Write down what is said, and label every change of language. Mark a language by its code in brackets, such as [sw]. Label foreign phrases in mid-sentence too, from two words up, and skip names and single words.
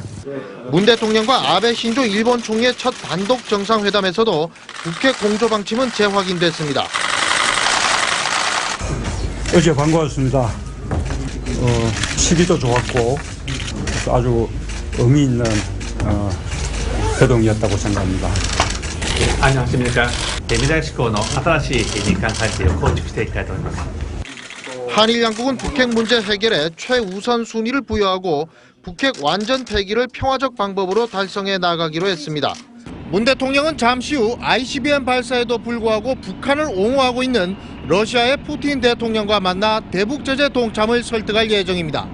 [ko] 문 대통령과 아베 신조 일본 총리의 첫 단독 정상회담에서도 북핵 공조 방침은 재확인됐습니다. 어제 반가웠습니다. 시기도 좋았고 아주 의미 있는 회동이었다고 생각합니다. 안녕하십니까. [ja] 未来志向の新しい日韓関係を構築していきたいと思います。 [ko] 한일 양국은 북핵 문제 해결에 최우선 순위를 부여하고 북핵 완전 폐기를 평화적 방법으로 달성해 나가기로 했습니다. 문 대통령은 잠시 후 ICBM 발사에도 불구하고 북한을 옹호하고 있는 러시아의 푸틴 대통령과 만나 대북 제재 동참을 설득할 예정입니다.